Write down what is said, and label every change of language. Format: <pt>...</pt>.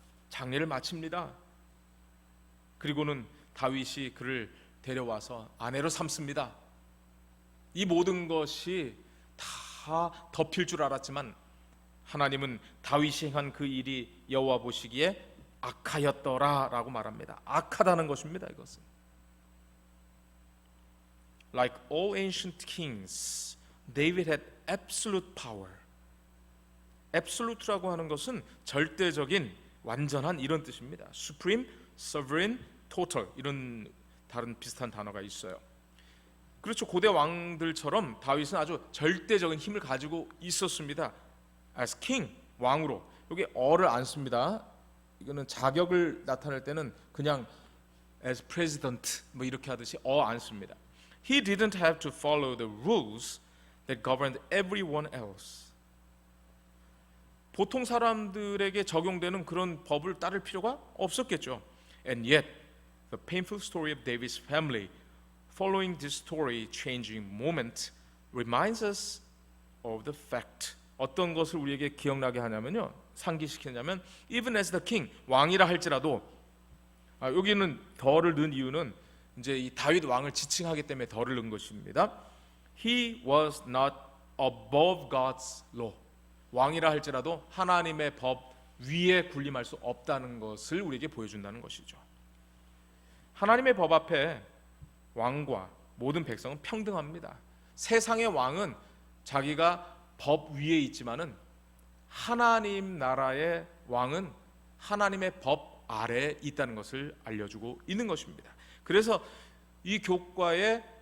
<ko>장례를 마칩니다. 그리고는 다윗이 그를 데려와서 아내로 삼습니다. 이 모든 것이 다 덮일 줄 알았지만 하나님은 다윗이 행한 그 일이 여호와 보시기에 악하였더라라고 말합니다. 악하다는 것입니다.</ko> <en>이것은 Like all ancient kings, David had absolute power.</en> <ko>absolute라고 하는 것은 절대적인, 완전한 이런 뜻입니다. Supreme, sovereign, total 이런 다른 비슷한 단어가 있어요. 그렇죠. 고대 왕들처럼 다윗은 아주 절대적인 힘을 가지고 있었습니다. As king, 왕으로. 여기 어를 안 씁니다. 이거는 자격을 나타낼 때는 그냥 as president 뭐 이렇게 하듯이 안 씁니다.</ko> <en>He didn't have to follow the rules that governed everyone else.</en> <ko>보통 사람들에게 적용되는 그런 법을 따를 필요가 없었겠죠.</ko> <en>And yet, the painful story of David's family following this story changing moment reminds us of the fact.</en> <ko>어떤 것을 우리에게 기억나게 하냐면요, 상기시키냐면</ko> <en>even as the king,</en> <ko>왕이라 할지라도 여기는 더를 넣은 이유는 이제 이 다윗 왕을 지칭하기 때문에 더를 넣은 것입니다.</ko> <en>He was not above God's law.</en> <ko>왕이라 할지라도 하나님의 법 위에 군림할 수 없다는 것을 우리에게 보여준다는 것이죠. 하나님의 법 앞에 왕과 모든 백성은 평등합니다. 세상의 왕은 자기가 법 위에 있지만은 하나님 나라의 왕은 하나님의 법 아래에 있다는 것을 알려주고 있는 것입니다. 그래서 이 교과에</ko>